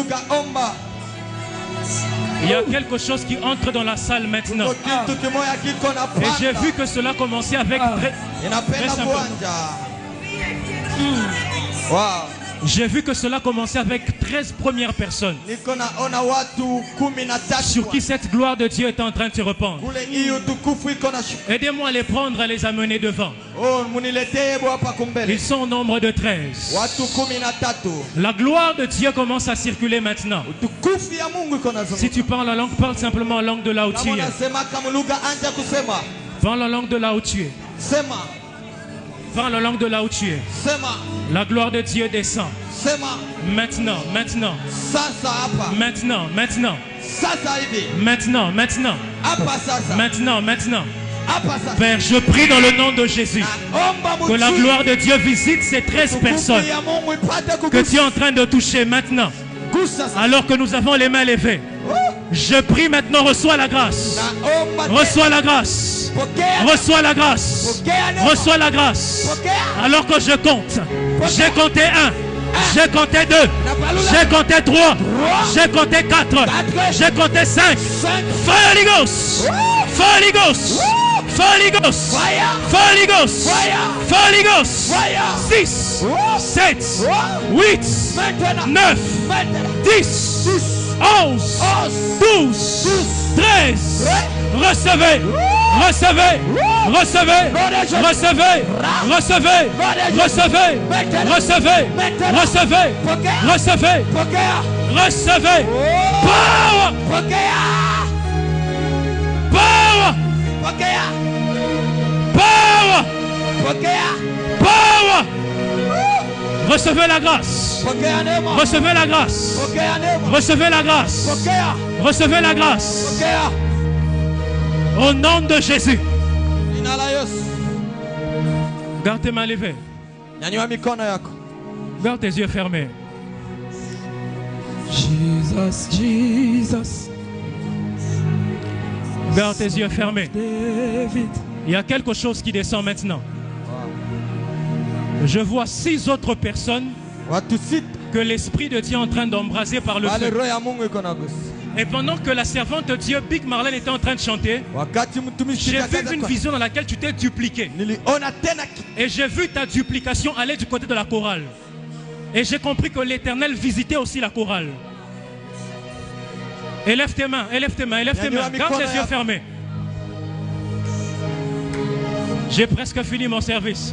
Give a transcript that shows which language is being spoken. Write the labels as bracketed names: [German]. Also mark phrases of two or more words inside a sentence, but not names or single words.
[French] Il y a quelque chose qui entre dans la salle maintenant. Et j'ai vu que cela commençait avec très simplement. J'ai vu que cela commençait avec 13 premières personnes [Swahili] niko naona watu 13 [French] sur qui cette gloire de Dieu est en train de se répandre. [Swahili] kule hiyo tukufu iko na shuka. [French] Aidez-moi à les prendre, à les amener devant. [Swahili] Oh, muniletee hapa kumbele. [French] Ils sont au nombre de 13. [Swahili] Watu 13. [French] La gloire de Dieu commence à circuler maintenant. [Swahili] Tukufu ya Mungu iko na [French] Si tu parles la langue, parle simplement la langue de là où tu es. [Swahili] unasema kama lugha anja kusema. [French] Parle la langue de là où tu es. [Swahili] Sema. [French] Parle la langue de là où tu es. [Swahili] Sema. [French] La gloire de Dieu descend. [Swahili] Sema. [French] Maintenant, maintenant, [Swahili] Sasa hapa. [French] maintenant, maintenant, [Swahili] Sasa hivi. [French] maintenant, maintenant, [Swahili] Hapa sasa. [French] maintenant, maintenant. [Swahili] Hapa sasa. [French] Père, je prie dans le nom de Jésus [Swahili] Omba [French] que la gloire de Dieu visite ces 13 personnes [Swahili] ya Mungu ipate [French] que tu es en train de toucher maintenant, [Swahili] kugusa sasa. [French] alors que nous avons les mains levées. Je prie maintenant, reçois la grâce. [Swahili] Naomba [French] Reçois la grâce. [Swahili] pokea. [French] Reçois la grâce. [Swahili] Pokea neema. [French] Reçois la grâce. [Swahili] Pokea. [French] Alors que je compte. J'ai compté 1. J'ai compté 2. Napalula. J'ai compté 3. J'ai compté 4. J'ai compté 5. 5. [English] Holy Ghost. Holy Ghost. Holy Ghost. Fire. Holy Ghost. Fire. Holy Ghost. Fire. 6, 7, 8, [French] Maintenant. 9, Maintenant. 10, 11, 12, 13. Recevez, recevez, recevez, recevez, recevez, recevez, recevez, recevez, recevez, [Swahili] Pokea. [French] recevez. Power, [Swahili] Pokea. [English] power, [Swahili] Pokea. [English] power, [Swahili] Pokea. [English] power. [French] Recevez la grâce, [Swahili] Pokea neema. [French] recevez la grâce, [Swahili] Pokea neema. [French] recevez la grâce, [Swahili] Pokea. [French] recevez la grâce. [Swahili] Pokea. [French] Au nom de Jésus. [Swahili] Jina la Yesu. [French] Garde tes mains levées. [Swahili] Nyanyua mikono yako. [French] Garde tes yeux fermés. Jesus, Jesus, Garde tes yeux fermés. David. Il y a quelque chose qui descend maintenant. Je vois 6 autres personnes [Swahili] Watu 6 [French] que l'Esprit de Dieu est en train d'embraser par le [Swahili] wale [French] feu. [Swahili] roho ya Mungu iko na gusa. [French] Et pendant que la servante de Dieu, Big Marlène, était en train de chanter, [Swahili] Wakati mtumishi [French] j'ai [Swahili] kaza [French] vu une [Swahili] kwa- [French] vision dans laquelle tu t'es dupliqué. [Swahili] niliona tena [French] Et j'ai vu ta duplication aller du côté de la chorale. Et j'ai compris que l'Éternel visitait aussi la chorale. Élève tes mains, élève tes mains, élève tes mains. Garde tes yeux fermés. J'ai presque fini mon service.